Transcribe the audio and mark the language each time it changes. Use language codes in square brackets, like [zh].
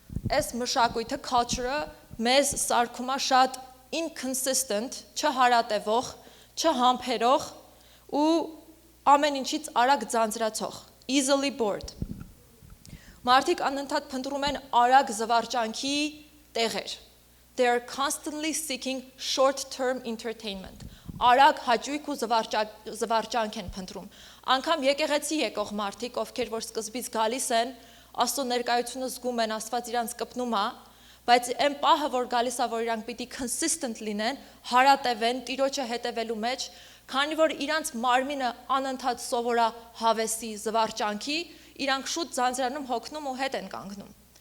[hy] Այս մշակույթը, culture-ը մեզ սարքում է շատ inconsistent, չհարատևող, չհամբերող ու ամեն ինչից արագ ձանձրացող, [en] easily bored։ [hy] Մարդիկ անընդհատ փնտրում են արագ զվարճանքի տեղեր։ [en] They are constantly seeking short-term entertainment. [hy] Արագ հաճույք ու զվարճանք են փնտրում։ Անկամ եկեղեցի եկող մարդիկ, ովքեր որ սկզբից գալիս են, Աստծո ներկայությունը զգում են, Աստված իրանց կպնում է, բայց այն պահը, որ գալիս է, որ իրանք պիտի consistent լինեն, հարատևեն, Տիրոջը հետևելու մեջ, քանի որ իրանց մարմինը անընդհատ սովորա հավեսի, զվարճանքի, իրանք շուտ ձանձրանում, հոգնում ու հետ են կանգնում։